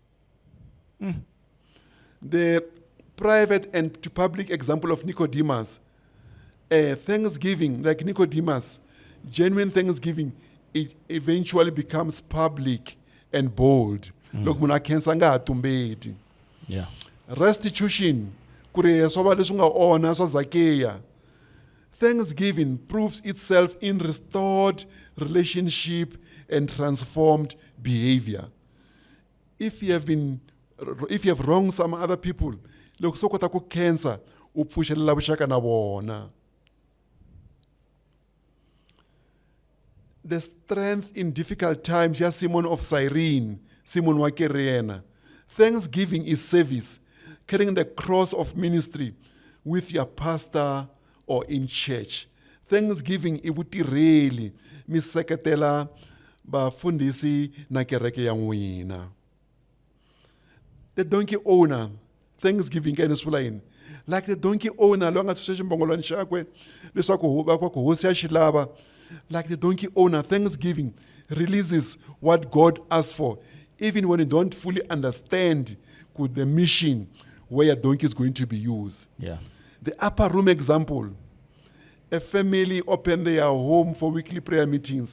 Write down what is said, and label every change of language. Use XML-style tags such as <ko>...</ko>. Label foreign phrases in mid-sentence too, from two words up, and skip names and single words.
<en>The private and to public example of Nicodemus. Thanksgiving, like Nicodemus, genuine Thanksgiving, it eventually becomes public and bold. Yeah.</en> <ts>Restitution, kuri soba leswi nga ona swa Zacchaeus.</ts> <en>Thanksgiving proves itself in restored relationship and transformed behavior. If you have wronged some other people,</en> <ts>loko so kota ku khensa u pfuxelela vuxaka na vona.</ts> <en>The strength in difficult times, ya Simon of Cyrene, Simon wa Kirene. Thanksgiving is service, carrying the cross of ministry with your pastor or in church.</en> <ts>Thanksgiving i vutirheli mi seketela vafundhisi na kereke ya n'wina.</ts> <en>The donkey owner,</en> <ts>Thanksgiving ka swi vula yini?</ts> <en>Like the donkey owner</en> <ts>loyi a nga tshunxa ximbongolwana xakwe leswaku va ku hosi ya xi lava.</ts> <en>Like the donkey owner, Thanksgiving releases what God asks for, even when you don't fully understand the mission where your donkey is going to be used. Yeah. The upper room example, a family opened their home for weekly prayer meetings.</en>